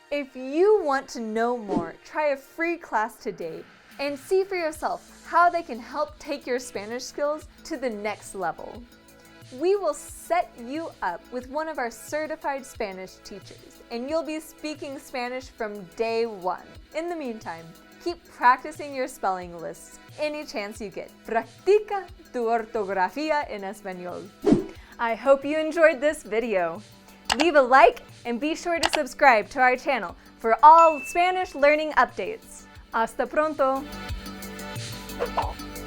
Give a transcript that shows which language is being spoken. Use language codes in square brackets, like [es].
[en] If you want to know more, try a free class today and see for yourself how they can help take your Spanish skills to the next level. We will set you up with one of our certified Spanish teachers, and you'll be speaking Spanish from day one. In the meantime, keep practicing your spelling lists any chance you get. [es] Practica tu ortografía en español. [en] I hope you enjoyed this video. Leave a like and be sure to subscribe to our channel for all Spanish learning updates. [es] Hasta pronto!